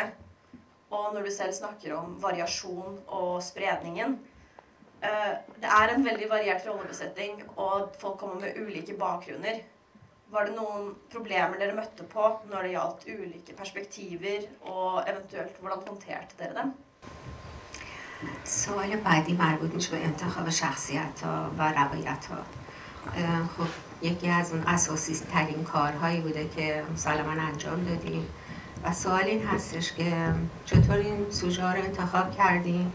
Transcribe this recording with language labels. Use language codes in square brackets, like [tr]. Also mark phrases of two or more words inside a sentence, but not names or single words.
[no] Og når du selv snakker om variasjon og spredningen, det er en veldig variert rollebesetning, og folk kommer med ulike bakgrunner. Var det noen problemer dere møtte på når det gjaldt ulike perspektiver, og eventuelt hvordan håndterte dere dem? [fa] سوال بعدی مربوط میشه به انتخاب شخصیت‌ها و روایت‌ها. خب یکی از اون اساسی ترین کارهایی بوده که مسلماً انجام دادیم و سوال این هستش که چطور این سوژه رو انتخاب کردیم؟